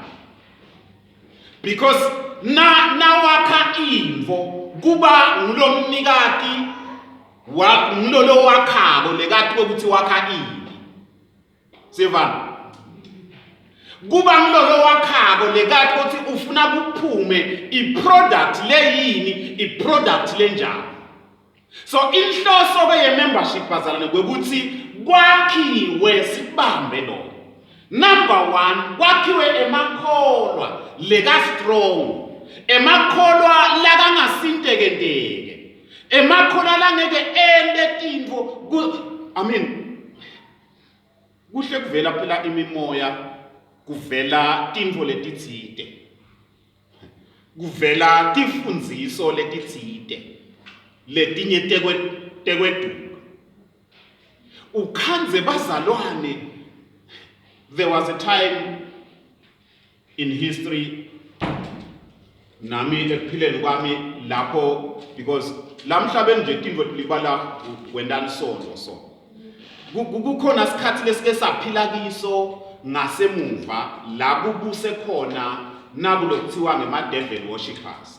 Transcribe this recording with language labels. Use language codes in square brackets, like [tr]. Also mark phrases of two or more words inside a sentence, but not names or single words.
[ss] Because nawakha imvo kuba ngulomnikati ngulolo wakhako lekati ukuthi wakha ini. Sevana. Kuba ngilolo wakhako lekati ukuthi ufuna kuphume i-product leyini, i-product lenjani. So inhloso ke ye-membership bazalwane kwekuthi kwakhiwe sibambe lo. Number 1, kwakhiwe emakholwa leka strong. Emakholwa lakangasinteke-nteke. Emakholwa langeke ende tintfo. Kuhle kuvela phela imimoya, kuvela tintfo letitsite. Kuvela tifundziso letitsite. Letinye tekweduka. Ukhanze bazalwane. [en] There was a time in history [ss] nami ekuphileni kwami lapho, because lamhlabeni nje tintfo libala wendani so. Kukhona isikhathi lesike saphila kiso ngasemuva la kubuse khona nakulokuthiwa ngema- [en] devil worshippers.